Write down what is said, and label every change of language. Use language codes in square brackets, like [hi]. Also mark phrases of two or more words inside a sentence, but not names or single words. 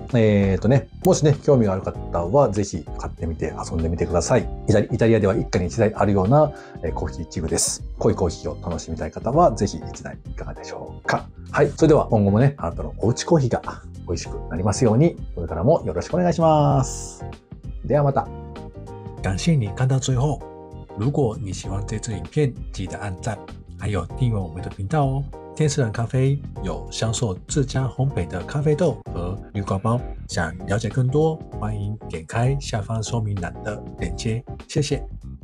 [ja] もしね、興味がある方はぜひ買ってみて遊んでみてください。イタリアでは一家に一台あるようなコーヒー器具です。濃いコーヒーを楽しみたい方はぜひ一台いかがでしょうか。はい。それでは今後もね、あなたのおうちコーヒーが美味しくなりますように、これからもよろしくお願いします。ではまた。 [zh] 感謝你看到最後。如果你喜歡這支影片，記得按讚，還有訂閱我們的頻道哦。天使人咖啡有銷售自家烘焙的咖啡豆和濾掛包，想了解更多，歡迎點開下方說明欄的鏈接。謝謝。